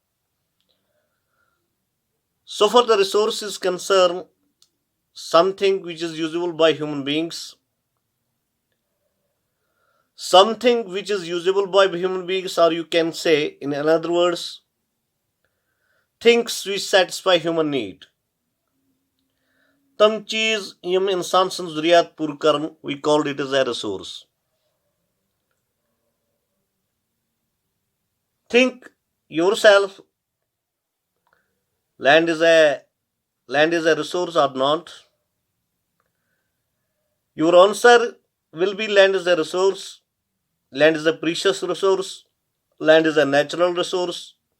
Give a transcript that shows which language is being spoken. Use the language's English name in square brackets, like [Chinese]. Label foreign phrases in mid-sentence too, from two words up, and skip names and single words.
[English] So far, the resources concern something which is usable by human beings, something which is usable by human beings, or you can say, in other words, things which satisfy human need. [Kashmiri] تمہِ چیز ییمہِ انسان سنٛز ضروریات پوٗرٕ کرن, [English] we called it as a resource. Think yourself, land is a land is a resource or not? Your answer will be land is a resource, land is a precious resource, land is a natural resource.